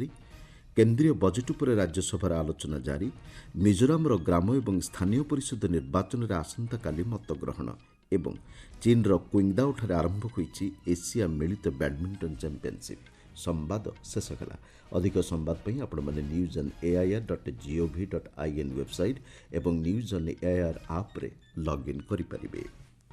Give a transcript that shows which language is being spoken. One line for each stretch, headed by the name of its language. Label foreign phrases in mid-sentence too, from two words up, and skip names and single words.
Odia: କେନ୍ଦ୍ରୀୟ ବଜେଟ୍ ଉପରେ ରାଜ୍ୟସଭାରେ ଆଲୋଚନା ଜାରି। ମିଜୋରାମର ଗ୍ରାମ ଏବଂ ସ୍ଥାନୀୟ ପରିଷଦ ନିର୍ବାଚନରେ ଆସନ୍ତାକାଲି ମତଗ୍ରହଣ ଏବଂ ଚୀନର କୁଇଙ୍ଗଦାଓଠାରେ ଆରମ୍ଭ ହୋଇଛି ଏସିଆ ମିଳିତ ବ୍ୟାଡମିଣ୍ଟନ ଚାମ୍ପିୟନସିପ୍। ସମ୍ବାଦ ଶେଷ ହେଲା। ଅଧିକ ସମ୍ବାଦ ପାଇଁ ଆପଣମାନେ news.air.gov.in ୱେବସାଇଟ୍ ଏବଂ news.air ଆପ୍ରେ ଲଗ୍ଇନ୍ କରିପାରିବେ।